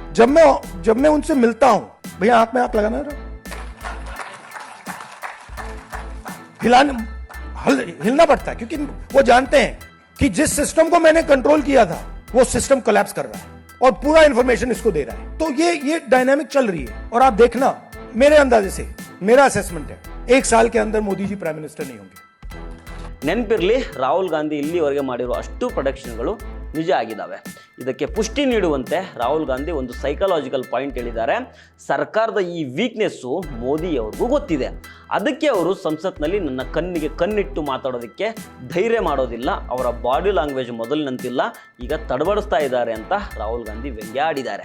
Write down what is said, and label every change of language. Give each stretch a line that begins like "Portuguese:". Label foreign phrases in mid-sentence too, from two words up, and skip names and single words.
Hindi: जब मैं उनसे मिलता हूं, भैया हाथ में हाथ लगाना, हिलना पड़ता है, क्योंकि वो जानते हैं कि जिस सिस्टम को मैंने कंट्रोल किया था वो
English: system collapse
Hindi: कर रहा है और पूरा इंफॉर्मेशन इसको दे रहा है. तो ये डायनामिक चल रही है. और आप देखना, मेरे अंदाजे से, मेरा असेसमेंट है, 1 साल के अंदर मोदी जी
English: prime minister
Hindi: नहीं होंगे.
Kannada: ನೆನಪಿರಲಿ, ರಾಹುಲ್ ಗಾಂಧಿ ಇಲ್ಲಿವರೆಗೆ ಮಾಡಿರೋ ಅಷ್ಟು ಪ್ರೊಡಕ್ಷನ್ಗಳು ನಿಜ ಆಗಿದ್ದಾವೆ. ಇದಕ್ಕೆ ಪುಷ್ಟಿ ನೀಡುವಂತೆ ರಾಹುಲ್ ಗಾಂಧಿ ಒಂದು
English: psychological point
Kannada: ಹೇಳಿದ್ದಾರೆ. ಸರ್ಕಾರದ ಈ ವೀಕ್ನೆಸ್ಸು ಮೋದಿಯವ್ರಿಗೂ ಗೊತ್ತಿದೆ, ಅದಕ್ಕೆ ಅವರು ಸಂಸತ್ನಲ್ಲಿ ನನ್ನ ಕಣ್ಣಿಗೆ ಕಣ್ಣಿಟ್ಟು ಮಾತಾಡೋದಕ್ಕೆ ಧೈರ್ಯ ಮಾಡೋದಿಲ್ಲ, ಅವರ
English: body language
Kannada: ಮೊದಲಿನಂತಿಲ್ಲ, ಈಗ ತಡಬಡಿಸ್ತಾ ಇದ್ದಾರೆ ಅಂತ ರಾಹುಲ್ ಗಾಂಧಿ ವ್ಯಂಗ್ಯಾಡಿದ್ದಾರೆ.